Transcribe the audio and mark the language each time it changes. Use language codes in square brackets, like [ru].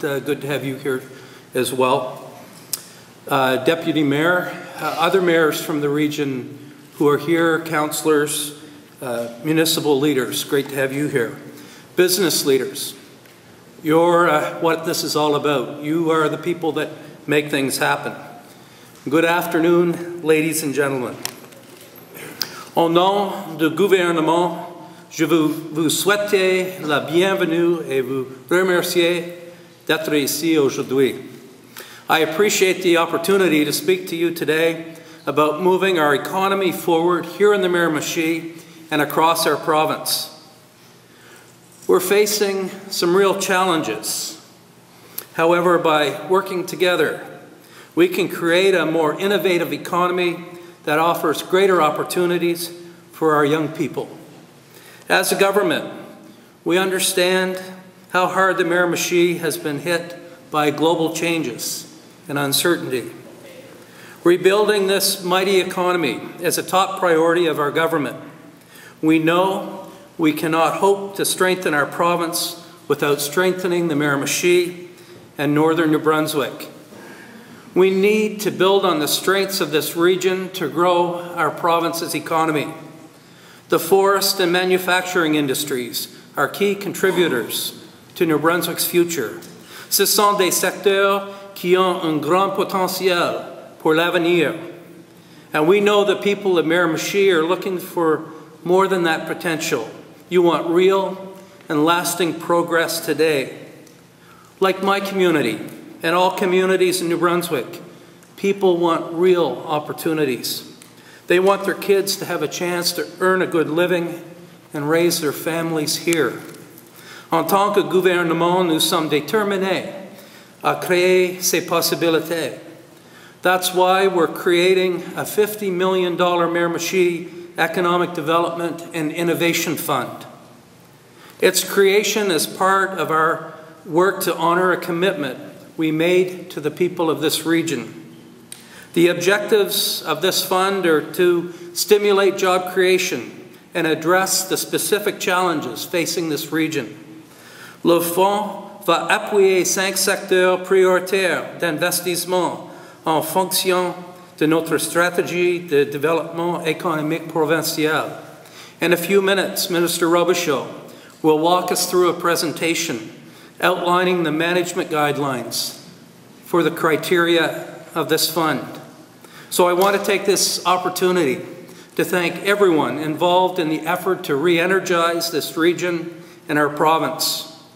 [en] Good to have you here as well. Deputy Mayor, other mayors from the region who are here, councillors, municipal leaders, great to have you here. Business leaders, you're what this is all about. You are the people that make things happen. Good afternoon, ladies and gentlemen. [fr] Au nom du gouvernement, je veux vous souhaiter la bienvenue et vous remercier d'être ici aujourd'hui. [en] I appreciate the opportunity to speak to you today about moving our economy forward here in the Miramichi and across our province. We're facing some real challenges. However, by working together, we can create a more innovative economy that offers greater opportunities for our young people. As a government, we understand how hard the Miramichi has been hit by global changes and uncertainty. Rebuilding this mighty economy is a top priority of our government. We know we cannot hope to strengthen our province without strengthening the Miramichi and northern New Brunswick. We need to build on the strengths of this region to grow our province's economy. The forest and manufacturing industries are key contributors to New Brunswick's future. [fr] Ce sont des secteurs qui ont un grand potentiel pour l'avenir. [en] And we know the people of Miramichi are looking for more than that potential. You want real and lasting progress today. Like my community and all communities in New Brunswick, people want real opportunities. They want their kids to have a chance to earn a good living and raise their families here. [fr] En tant que gouvernement, nous sommes déterminés à créer ces possibilités. [en] That's why we're creating a $50 million Miramichi Economic Development and Innovation Fund. Its creation is part of our work to honor a commitment we made to the people of this region. The objectives of this fund are to stimulate job creation and address the specific challenges facing this region. [fr] Le fonds va appuyer 5 secteurs prioritaires d'investissement en fonction de notre stratégie de développement économique provincial. [en] In a few minutes, Minister Robichaud will walk us through a presentation outlining the management guidelines for the criteria of this fund. So I want to take this opportunity to thank everyone involved in the effort to re-energize this region and our province.